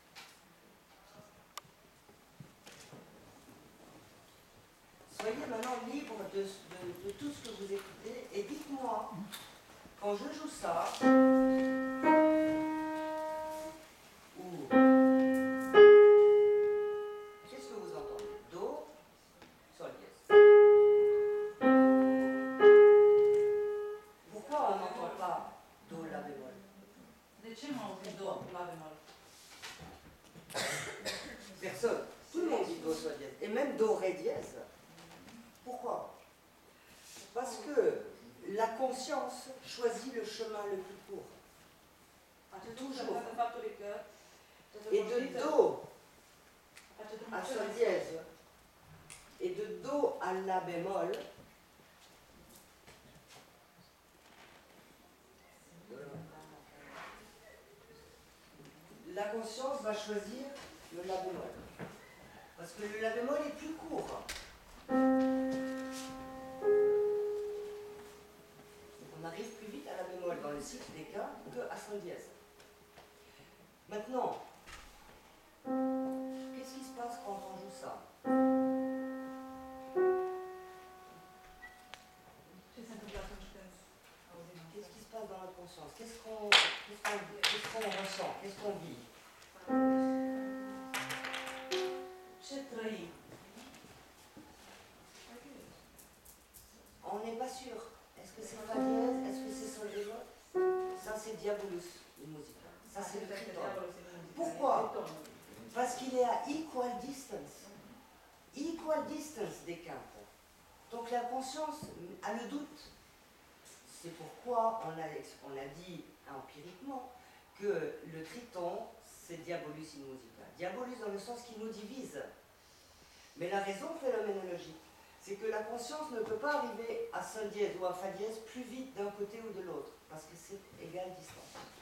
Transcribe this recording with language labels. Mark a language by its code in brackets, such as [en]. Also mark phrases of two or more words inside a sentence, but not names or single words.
[fr] Soyez maintenant libre de tout ce que vous écoutez et dites-moi, quand je joue ça, ou qu'est-ce que vous entendez? Do, sol, dièse. Pourquoi on n'entend pas do, la bémol? [ro] De ce nu auzim do la bemol? [fr] Personne. Tout le monde dit do, sol, dièse. Et même do, ré, dièse. Pourquoi? Parce que la conscience choisit le chemin le plus court. [ro] Acest [fr] Toujours. [ro] lucru se leagă de faptul că [fr] Et de do [ro] face [fr] à [ro] drumul cel [fr] sol [ro] mai [fr] dièse et de do à la bémol, la conscience va choisir le la bémol. Parce que le la bémol est plus court. On arrive plus vite à la bémol dans le cycle des cas que à sol dièse. Maintenant, qu'est-ce qui se passe quand on joue ça? [ro] Ce se întâmplă atunci când auzim [fr] Qu'est-ce [ro] asta? [fr] qui se passe dans notre conscience? Qu'est-ce qu'on ressent? Qu'est-ce qu'on vit? [ro] Ce trăim? [fr] On n'est pas sûr. Est-ce que c'est fa dièse? Est-ce que c'est sol bémol? Ça, c'est diabolus, une musique. Ça, c'est le [ro] Acesta este [fr] triton. [ro] diavolul în muzică. [fr] Pourquoi? [ro] tritonul. [fr] Parce qu'il est à [en] equal distance. Equal distance [fr] des quintes. Donc la conscience a le doute. C'est pourquoi on a dit empiriquement que le triton, c'est [la] diabolus in musica. [fr] Diabolus dans le sens qui nous divise. Mais la raison phénoménologique, c'est que la conscience ne peut pas arriver à sol dièse ou à fa dièse plus vite d'un côté ou de l'autre, parce que c'est égale distance.